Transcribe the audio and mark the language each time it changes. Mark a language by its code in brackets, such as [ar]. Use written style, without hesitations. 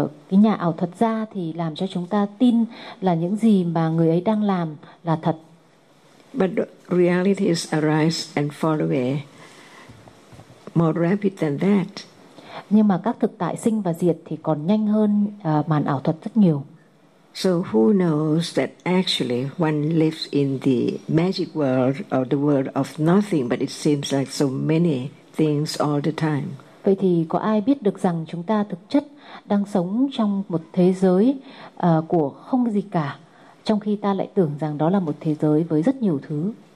[vi] Cái nhà ảo thuật gia thì làm cho chúng ta tin là những gì mà người ấy đang làm là thật. [en] But reality is arise and fall away more rapid than that. [vi] Nhưng mà các thực tại sinh và diệt thì còn nhanh hơn màn ảo thuật rất nhiều. [en] So who knows that actually one lives in the magic world or the world of nothing, but it seems like so many things all the time. [vi] Vậy thì có ai biết được rằng chúng ta thực chất đang sống trong một thế giới của không gì cả, trong khi ta lại tưởng rằng đó là một thế giới với rất nhiều thứ.